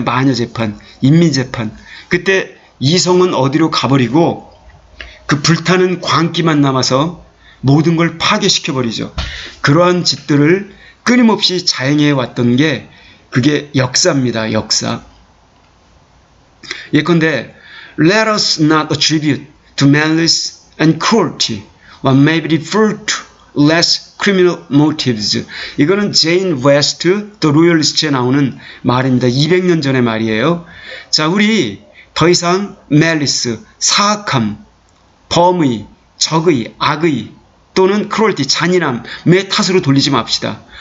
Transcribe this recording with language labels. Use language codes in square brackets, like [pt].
[ko] 마녀재판, 인민재판. 그때 이성은 어디로 가버리고 그 불타는 광기만 남아서 모든 걸 파괴시켜버리죠. 그러한 짓들을 끊임없이 자행해 왔던 게 그게 역사입니다. 역사. 예컨대 [en] Let us not attribute to malice and cruelty what may be referred to less criminal motives. [ko] 이거는 제인 웨스트 더 로열리스트에 나오는 말입니다. 200년 전의 말이에요. 자, 우리 더 이상 malice, 사악함, 범의, 적의, 악의 또는 cruelty, 잔인함의 탓으로 돌리지 맙시다.